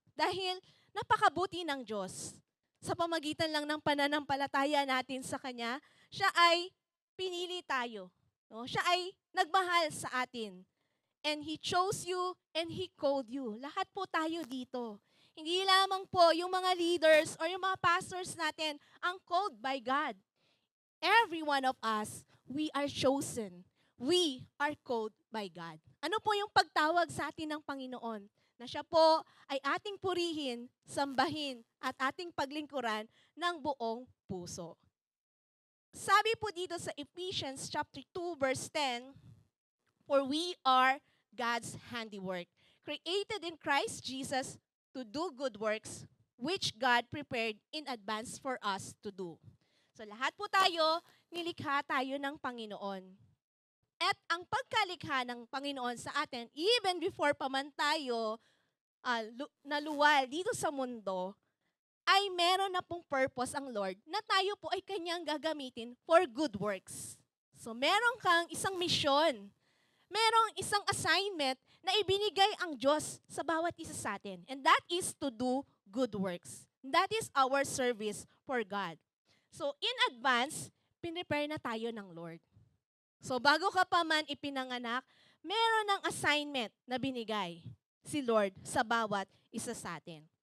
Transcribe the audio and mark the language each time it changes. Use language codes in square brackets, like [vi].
[tl] Dahil napakabuti ng Diyos. Sa pamagitan lang ng pananampalataya natin sa Kanya, siya ay pinili tayo. No? Siya ay nagmahal sa atin. [en] And He chose you and He called you. [tl] Lahat po tayo dito. Hindi lamang po yung mga leaders or yung mga pastors natin ang [en] called by God. Every one of us, we are chosen. We are called by God. [tl] Ano po yung pagtawag sa atin ng Panginoon? Na siya po ay ating purihin, sambahin, at ating paglingkuran ng buong puso. Sabi po dito sa [en] Ephesians chapter 2 verse 10, "For we are God's handiwork, created in Christ Jesus to do good works, which God prepared in advance for us to do." [tl] So lahat po tayo, nilikha tayo ng Panginoon. At ang pagkalikha ng Panginoon sa atin, even before pa man tayo naluwal dito sa mundo, ay meron na pong purpose ang Lord na tayo po ay Kanyang gagamitin [en] for good works. [tl] So meron kang isang mission, merong isang assignment na ibinigay ang Diyos sa bawat isa sa atin. [en] And that is to do good works. That is our service for God. So in advance, [tl] pinrepare na tayo ng Lord. So bago ka pa man ipinanganak, meron ng assignment na binigay si Lord sa bawat isa sa atin.